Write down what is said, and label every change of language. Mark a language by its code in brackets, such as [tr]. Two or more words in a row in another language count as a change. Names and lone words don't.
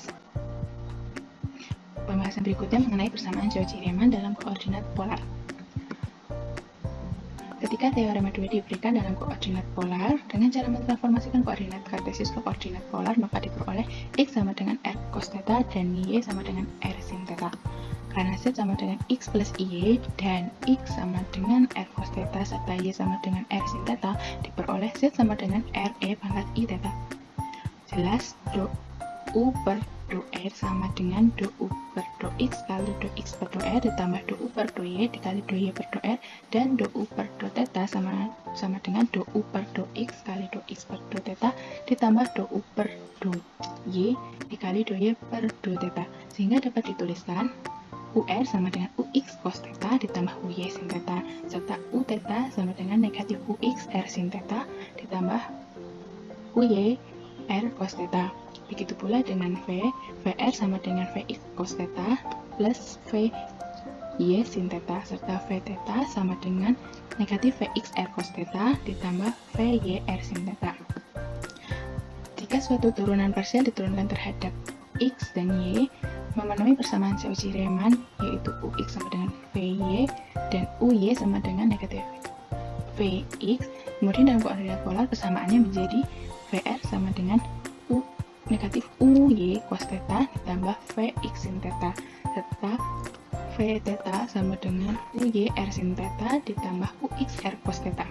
[id] Pembahasan berikutnya mengenai persamaan Cauchy-Riemann dalam koordinat polar. Ketika teorema 2 diberikan dalam koordinat polar, dengan cara mentransformasikan koordinat kartesius ke koordinat polar, maka diperoleh X sama dengan R cos theta dan Y sama dengan R sin theta. Karena Z sama dengan X plus Y dan X sama dengan R cos theta serta Y sama dengan R sin theta, diperoleh Z sama dengan R E pangkat I theta. Jelas, do U per do R sama dengan do U per do X kali do X per do R ditambah do U per do Y dikali do Y per do R, dan do U per do theta sama dengan do U per do X kali do X per do theta ditambah do U per do Y dikali do Y per do theta, sehingga dapat dituliskan UR sama dengan UX cos theta ditambah UY sin theta, serta U theta sama dengan negatif UX R sin theta ditambah UY R cos theta. Begitu pula dengan VR sama dengan VX cos theta plus VY sin theta, serta V theta sama dengan negatif VX R cos theta ditambah VY R sin theta. Jika suatu turunan parsial diturunkan terhadap X dan Y memenuhi persamaan Cauchy-Riemann, yaitu UX sama dengan VY dan UY sama dengan negatif VX, kemudian dalam koordinat polar persamaannya menjadi VR sama dengan negatif UY cos theta ditambah VX sin theta, serta V theta sama dengan UY R sin theta ditambah UX R cos theta.